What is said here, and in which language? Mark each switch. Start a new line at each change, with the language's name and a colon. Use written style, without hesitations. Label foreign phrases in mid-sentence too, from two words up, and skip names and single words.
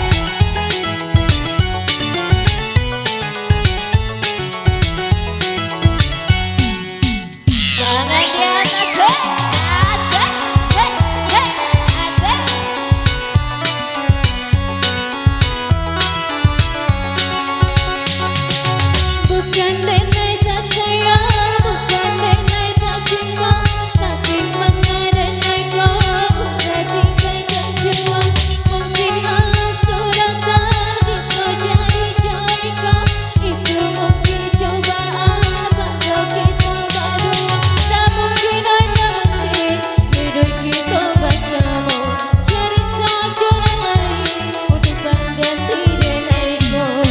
Indonesian: Tangan di atas, asik, hey, hey, asik.
Minangkabau: Bukan denai tak sayang, bukan denai tak cinta Tapi mengenai kau udah tinggalkan jua Mungkin Allah suratan kita jadi jodoh Itu mungkin cobaan pada kita berdua Tak mungkin, oi tak mungkin hidup kita bersama Cari saja dan lain untuk pengganti denaiku